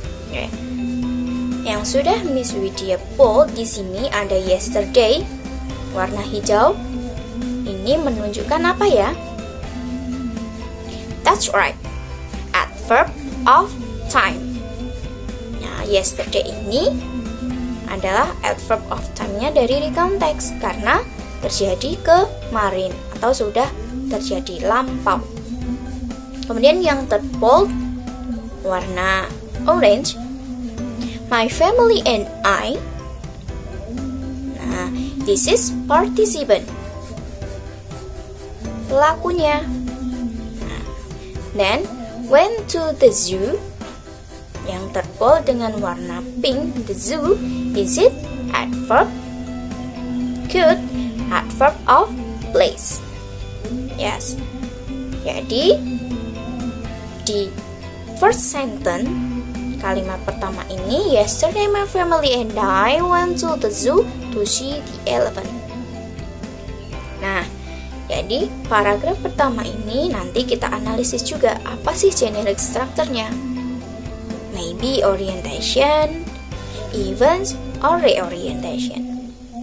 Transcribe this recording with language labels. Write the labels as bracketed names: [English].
[Indonesian] Okay. Yang sudah Miss Widya bold di sini ada yesterday, warna hijau. Ini menunjukkan apa ya? [English] That's right, adverb of time. [Indonesian] Nah, yesterday ini adalah adverb of time-nya dari recount text karena terjadi kemarin atau sudah terjadi lampau. Kemudian yang terbold warna orange, [English] my family and I. Nah, this is participant, pelakunya. Nah, then went to the zoo. [Indonesian] Yang terbold dengan warna pink, [English] the zoo, is it adverb? Good, adverb of place. Yes. Jadi di first sentence [Indonesian] kalimat pertama ini, [English] yesterday my family and I went to the zoo to see the elephant. [Indonesian] Nah, jadi paragraf pertama ini nanti kita analisis juga apa sih generic structure-nya. [English] Maybe orientation, events, or reorientation.